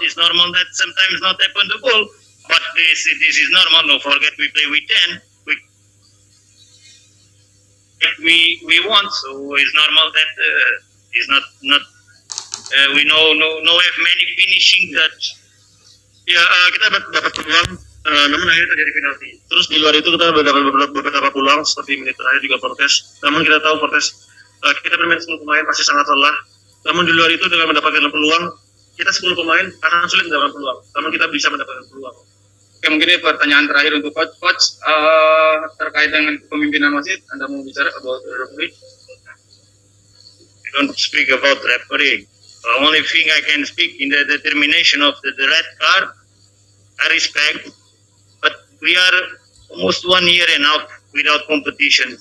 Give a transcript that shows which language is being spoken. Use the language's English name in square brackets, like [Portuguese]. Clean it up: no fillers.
[English] It's normal that sometimes not happen to goal, but this is normal. Don't forget we play with 10. We want, so it's normal that it's not we no have many finishing touch. [Indonesian] Ya kita dapat peluang, namun akhirnya terjadi penalti. Terus di luar itu kita dapat beberapa peluang seperti menit terakhir juga Fortes. Namun kita tahu Fortes kita bermain 10 pemain pasti sangat lelah. Namun di luar itu dengan mendapatkan peluang, kita 10 pemain akan sulit mendapatkan peluang. Namun kita bisa mendapatkan peluang. Oke, mungkin ini pertanyaan terakhir untuk coach terkait dengan kepemimpinan wasit. Anda mau bicara [English] about referee? I don't speak about referee. The only thing I can speak in the determination of the red card, I respect, but we are almost 1 year and a half without competition.